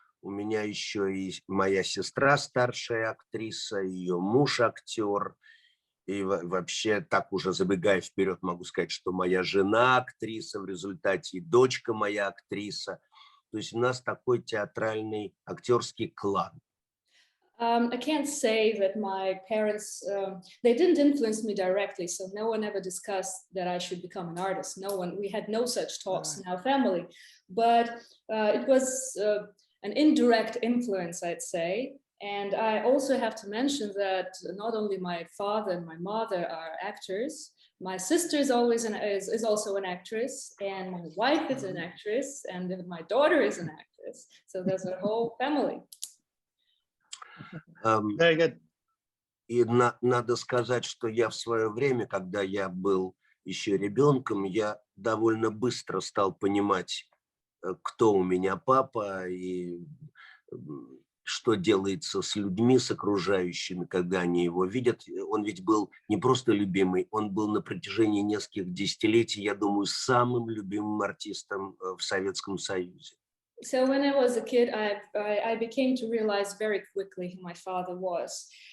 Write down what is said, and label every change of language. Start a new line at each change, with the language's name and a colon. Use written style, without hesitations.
Russian: У меня еще и моя сестра старшая актриса, ее муж актер. И вообще, так уже забегая вперед, могу сказать, что моя жена актриса в результате, и дочка моя актриса. То есть у нас такой театральный актерский клан.
English: I can't say that my parents, they didn't influence me directly, so no one ever discussed that I should become an artist. We had no such talks in our family, but it was an indirect influence, I'd say. And I also have to mention that not only my father and my mother are actors, my sister is also an actress, and my wife is an actress, and my daughter is an actress. So there's a whole family. Very good.
Russian: И надо сказать, что я в свое время, когда я был еще ребенком, я довольно быстро стал понимать, кто у меня папа и что делается с людьми, с окружающими, когда они его видят. Он ведь был не просто любимый, он был на протяжении нескольких десятилетий, я думаю, самым любимым артистом в Советском Союзе.
English: So when I was a kid, I became to realize very quickly who my father was.